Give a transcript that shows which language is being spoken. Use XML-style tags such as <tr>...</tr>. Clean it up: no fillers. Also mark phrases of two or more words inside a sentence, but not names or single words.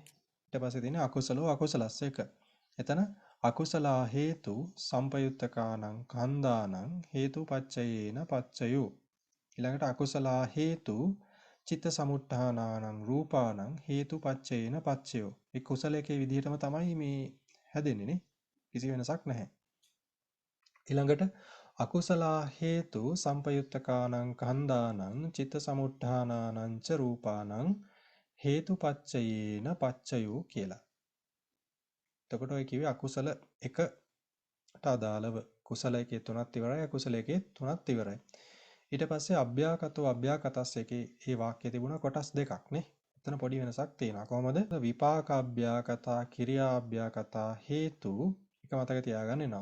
<si>ඊට පස්සේ තියෙන්නේ</si> <pi>අකුසලෝ අකුසලස්ස එක. එතන අකුසලා හේතු සම්පයුත්තකානං කන්දානං හේතුපච්චයේන පච්චයෝ. ඊළඟට අකුසලා හේතු චිත්ත සමුට්ඨානානං රූපානං හේතුපච්චයේන පච්චයෝ.</pi> <si>මේ කුසලයේ විදිහටම තමයි මේ හැදෙන්නේ නේ. කිසි වෙනසක් නැහැ.</si> <pi>ඊළඟට අකුසලා හේතු සම්පයුත්තකානං කන්දානං චිත්ත සමුට්ඨානානං ච රූපානං හේතුපච්චයේන පච්චයෝ කියලා.</pi> <si>එතකොට ඔය කිව්වේ අකුසල එකට අදාළව කුසල එකේ තුනක් ඉවරයි අකුසල එකේ තුනක් ඉවරයි. ඊට පස්සේ</si> <pi>අභ්‍යාකතෝ අභ්‍යාකතස්</pi> <si>එකේ මේ වාක්‍යය තිබුණා කොටස් දෙකක් නේ. එතන පොඩි වෙනසක් තියෙනවා. කොහොමද?</si> <pi>විපාක අභ්‍යාකතා කිරියා අභ්‍යාකතා හේතු</pi> <si>එක මතක තියාගන්න එනවා.</si>